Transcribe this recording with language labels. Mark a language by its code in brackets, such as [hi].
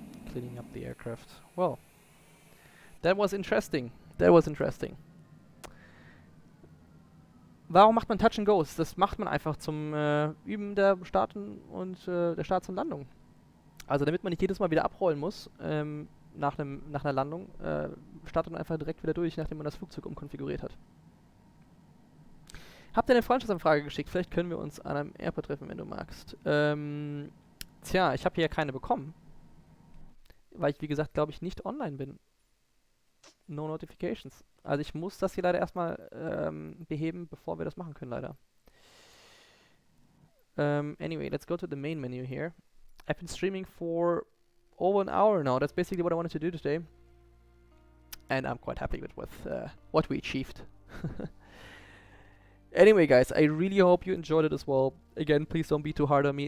[en] Cleaning up the aircraft. Well, that was interesting. That was interesting. [de] Warum macht man Touch and Goes? Das macht man einfach zum Üben der Starten und der Starts und Landung. Also damit man nicht jedes Mal wieder abrollen muss, nach einer Landung, startet man einfach direkt wieder durch, nachdem man das Flugzeug umkonfiguriert hat. Habt ihr eine Freundschaftsanfrage geschickt? Vielleicht können wir uns an einem Airport treffen, wenn du magst. Tja, ich habe hier keine bekommen. Weil ich, wie gesagt, glaube ich, nicht online bin. [en] No notifications. [de] Also ich muss das hier leider erstmal beheben, bevor wir das machen können, leider. [en] Anyway, let's go to the main menu here. I've been streaming for over an hour now. That's basically what I wanted to do today. And I'm quite happy with what we achieved. Anyway, guys, I really hope you enjoyed it as well. Again, please don't be too hard on me.